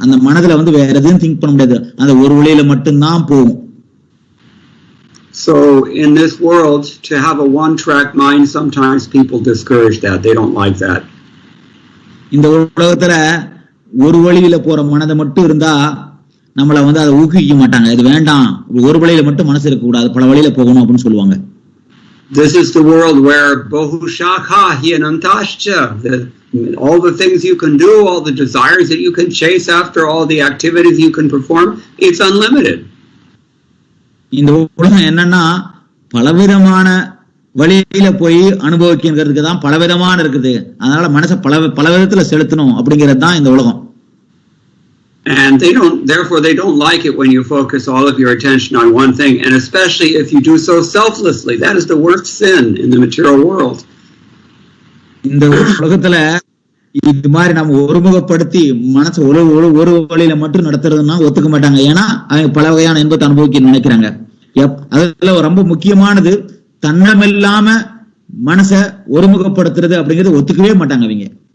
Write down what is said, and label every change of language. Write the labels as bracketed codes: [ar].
[ta] அந்த மனதுல வேற எதுவும் திங்க் பண்ண முடியாது, அந்த ஒரு வழியில மட்டும்தான் போகும். [en] So in this world, to have a one-track mind, sometimes people discourage that. They don't like that. [ta] இந்த உலகத்துல ஒரு வழியில போற மனதை மட்டும் இருந்தா நம்மள அதை ஊக்குவிக்க மாட்டாங்க. இது வேண்டாம், ஒரு வழியில மட்டும் மனசு இருக்க கூடாது, பல வழியில போகணும் அப்படின்னு சொல்லுவாங்க. [en] This is the world where [sa] Bahushakha Hyanantascha, [en] all the things you can do, all the desires that you can chase after, all the activities you can perform, it's unlimited. [ta] இந்த உலகம் என்னன்னா பலவிதமான வழியில போய் அனுபவிக்கிறதுக்கு தான் பலவிதமான இருக்குது. அதனால மனசை பல விதத்துல செலுத்தணும் அப்படிங்கிறது தான் இந்த உலகம். [en] And therefore they don't like it when you focus all of your attention on one thing, and especially if you do so selflessly. That is the worst sin in the material world. [ta] இந்த உலகத்துல இது மாதிரி நம்ம ஒருமுகப்படுத்தி மனசை ஒரு வழியில மட்டும் நடத்துறதுன்னா ஒத்துக்க மாட்டாங்க. ஏன்னா அவங்க பல வகையான இன்பத்தை அனுபவிக்க நினைக்கிறாங்க. அதுல ரொம்ப முக்கியமானது தன்னமில்லாம மனசை ஒருமுகப்படுத்துறது அப்படிங்கிறது ஒத்துக்கவே மாட்டாங்க அவங்க.